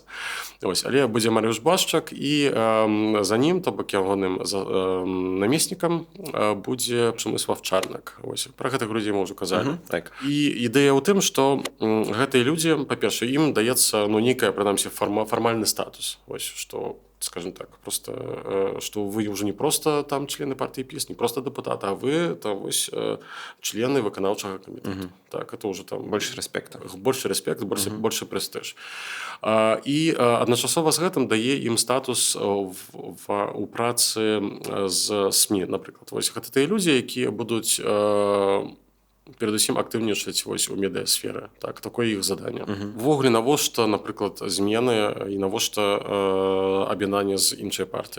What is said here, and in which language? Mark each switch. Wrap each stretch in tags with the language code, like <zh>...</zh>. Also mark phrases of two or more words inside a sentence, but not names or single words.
<be>Але будзе Марыуш Блашчак, і за ним, то бок ягоным намеснікам, будзе Przemysław Czarnek. Пра гэтых людзей мы ўжо казалі. І ідэя ў тым, што гэтыя людзі, па-першае, ім даецца нейкая, прынамсі, фармальны статус. Што,</be> <ru>скажем так, просто, что вы уже не просто там члены партии ПіС, не просто депутаты, а вы там члены</ru> <be>выканаўчага камітэта.</be> <ru>Так, это уже там больше респекта. Больше респект, больше прэстыж.</ru> <be>І адначасова з гэтым дае ім статус у працы з СМІ, напрыклад. Гэта тыя людзі, якія будуць перадусім актыўнічаць у медыасферы. Так, такое іх заданне. Увогуле, навошта, напрыклад, змены і навошта аб'яднанне з іншай партыі.</be>